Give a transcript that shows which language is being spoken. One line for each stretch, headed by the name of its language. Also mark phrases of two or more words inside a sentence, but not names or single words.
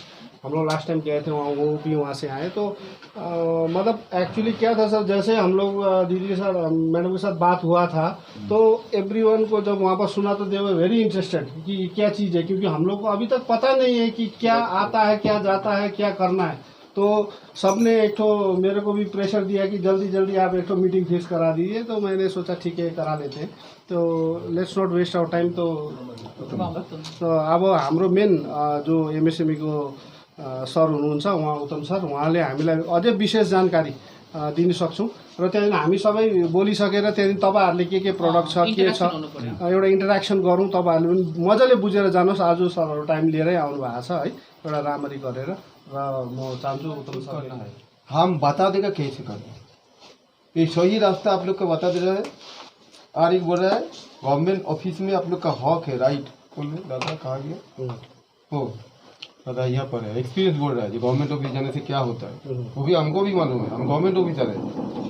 Hindi: हम लोग लास्ट टाइम गए थे वहाँ, वो भी वहाँ से आए। तो मतलब एक्चुअली क्या था सर, जैसे हम लोग दीदी के साथ, मैडम के साथ बात हुआ था, तो एवरीवन को जब वहाँ पर सुना तो
English: they were very interested
Hindi: कि क्या चीज़ है, क्योंकि हम लोग को अभी तक पता नहीं है कि क्या आता है, क्या जाता है, क्या करना है। तो सबने एक तो मेरे को भी प्रेशर दिया कि जल्दी जल्दी आप एक तो
English: meeting fix
Hindi: करा दीजिए। तो मैंने सोचा ठीक है करा लेते हैं। तो
English: let's not waste our time.
Nepali: तो अब हाम्रो मेन जो एमएसएमई को सर हुनुहुन्छ उहाँ उत्तम सर, उहाँले हामीलाई अझै विशेष जानकारी दिन सक्छौँ। र त्यहाँदेखि हामी सबै बोलिसकेर त्यहाँदेखि तपाईँहरूले के प्रडक्ट छ, के छ, एउटा इन्टरेक्सन गरौँ। तपाईँहरूले पनि मजाले बुझेर जानुहोस्। आज सरहरू टाइम लिएरै आउनु भएको छ है, एउटा राम्ररी गरेर। र म चाहन्छु उत्तम सर
Hindi: हम बता देगा कैसे करना है। ये सही रास्ता आप लोग को बता दे रहा है। और एक बोल रहा है
English: government office
Hindi: में आप लोग का हक है, राइट। बोल रहे दादा कहाँ गया हो दादा, यहाँ पर है। एक्सपीरियंस बोल रहा है जी,
English: government office
Hindi: जाने से क्या होता है वो भी हमको भी मालूम है, हम
English: government officer
Hindi: है।